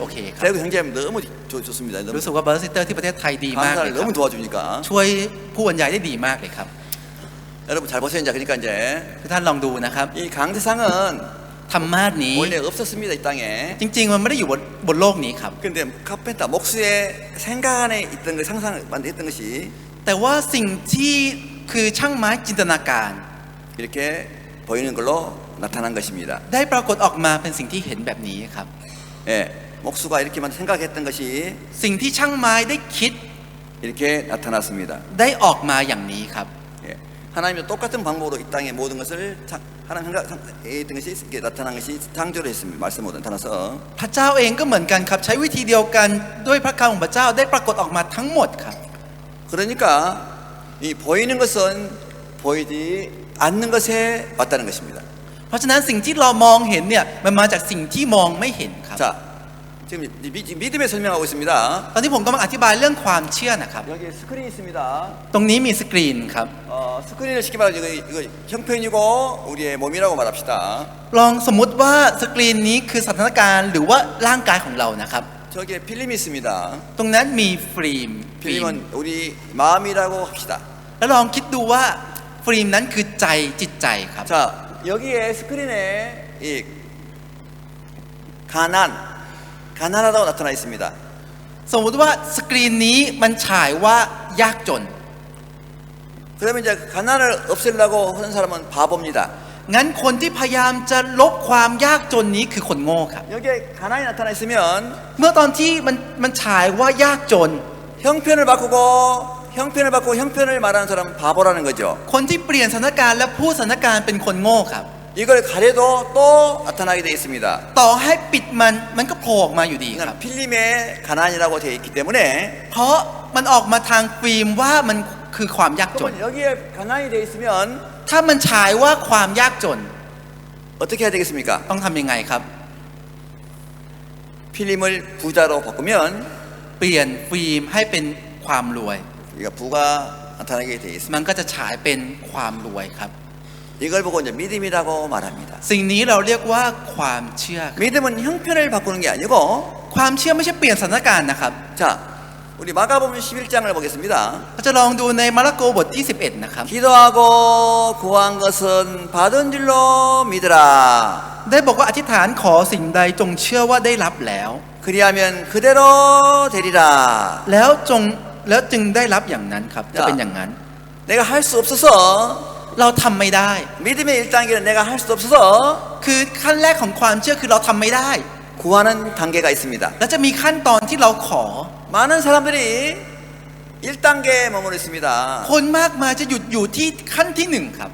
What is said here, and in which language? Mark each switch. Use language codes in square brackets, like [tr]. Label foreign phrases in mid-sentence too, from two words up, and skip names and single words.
[ko] 오케이, 감- 대구 형제님 너무 좋습니다. 너무 [th] รู้สึกว่าบริสเตอร์ที่ประเทศไทยดีมากเลย [ko] 강사를 [th] ครับ [ko] 너무 도와주니까. [th] ช่วยผู้บรรยายได้ดีมากเลยครับ [ko] 여러분 잘 보세요. 이제 그러니까 이제 [th] ทุกท่านลองดูนะครับ [ko] 이 강세상은 [th] ธรรมาสนี้ [ko] 원래 없었습니다. 이 땅에. [th] จริง ๆ มันไม่ได้อยู่บนโลกนี้ครับ [ko] 근데 카펜터 목수의 생각 안에 있던 그 상상 만들었던 것이 [th] แต่ว่าสิ่งที่คือช่างไม้จินตนาการ [ko] 이렇게 보이는 걸로 나타난 것입니다. [th] ได้ปรากฏออกมาเป็นสิ่งที่เห็นแบบนี้ครับ [ko] 예, 목수가 이렇게만 생각했던 것이 [th] สิ่งที่ช่างไม้ได้คิด [ko] 이렇게 나타났습니다. [th] ได้ออกมาอย่างนี้ครับ [ko] 예, 하나님도 똑같은 방법으로 이 땅의 모든 것을 하나님 생각했던 것이 이렇게 나타난 것이 창조를 했습니다. 말씀으로 나타나서 [th] พระเจ้าเองก็เหมือนกันครับ ใช้วิธีเดียวกันด้วยพระคำของพระเจ้าได้ปรากฏออกมาทั้งหมดครับ [ko] 그러니까 이 보이는 것은 보이지 않는 것에 왔다는 것입니다. [th] เพราะฉะนั้นสิ่งที่เรามองเห็นเนี่ยมันมาจากสิ่งที่มองไม่เห็นครับ [ko] 자, 지금 믿음에 설명하고 있습니다. [th] ตอนนี้ผมกำลังอธิบายเรื่องความเชื่อนะครับ [ko] 여기 스크린 있습니다. [th] ตรงนี้มีสกรีนครับ [ko] 스크린을 쉽게 말하면 이거 형편이고 우리의 몸이라고 말합시다. [th] ลองสมมุติว่าสกรีนนี้คือสถานการณ์หรือว่าร่างกายของเรานะครับ [ko] 저기에 필름이 있습니다. [th] ตรงนั้นมีฟิล์ม [ko] 필름은 우리 마음이라고 합시다. [th] แล้วลองคิดดูว่าฟิล์มนั้นคือใจจิตใจครับ [ko] 자, 여기에 스크린에 이 가난하다고 나타나 있습니다. [th] สมมุติว่าสกรีนนี้มันฉายว่ายากจน [ko] 그러면 이제 가난을 없애려고 하는 사람은 바보입니다. [th] งั้นคนที่พยายามจะลบความยากจนนี้คือคนโง่ครับ [ko] 여기에 가난이 나타나 있으면 [th] เมื่อตอนที่มันฉายว่ายากจน [ko] 형편을 바꾸고 형편을 말하는 사람은 바보라는 거죠. [th] คนที่เปลี่ยนสถานการณ์และพูดสถานการณ์เป็นคนโง่ครับ [ko] 이걸 가려도 또 나타나게 되어 있습니다. [th] ต่อให้ปิดมันก็โผล่ออกมาอยู่ดีครับ [ko] 그러니까 필름에 가난이라고 되어 있기 때문에 [th] เพราะมันออกมาทางฟิล์มว่ามันคือความยากจน [ko] 그러면 여기에 가난이 되어 있으면 [th] ถ้ามันฉายว่าความยากจน [ko] 어떻게 해야 되겠습니까? [th] ต้องทำยังไงครับ [ko] 필름을 부자로 바꾸면 [th] เปลี่ยนฟิล์มให้เป็นความรวย [ko] 우리가 부가 나타나게 되어 있습니다. [th] มันก็จะฉายเป็นความรวยครับ [ko] 이걸 보고 이제 믿음이라고 말합니다. [th] สิ่งนี้เราเรียกว่าความเชื่อครับ [ko] 믿음은 형편을 바꾸는 게 아니고 [th] ความเชื่อไม่ใช่เปลี่ยนสถานการณ์นะครับ [ko] 자, 우리 마가복음 11장을 보겠습니다. [th] เราจะลองดูในมาระโกบทที่ 11 นะครับ [ko] 기도하고 구한 것은 받은 줄로 믿으라. [th] ได้บอกว่าอธิษฐานขอสิ่งใดจงเชื่อว่าได้รับแล้ว [ko] 그리하면 그대로 되리라. [th] แล้วจึงได้รับอย่างนั้นครับจะเป็นอย่างนั้น [ko] 내가 할 수 없어서 [th] เราทำไม่ได้ [ko] 믿음의 1단계는 내가 할 수 없어서 [th] คือขั้นแรกของความเชื่อคือเราทำไม่ได้ [ko] 구하는 단계가 있습니다. [th] และจะมีขั้นตอนที่เราขอ [ko] 많은 사람들이 1단계에 머무르 있습니다. [th] คนมากมายจะหยุดอยู่ที่ขั้นที่หนึ่งครับ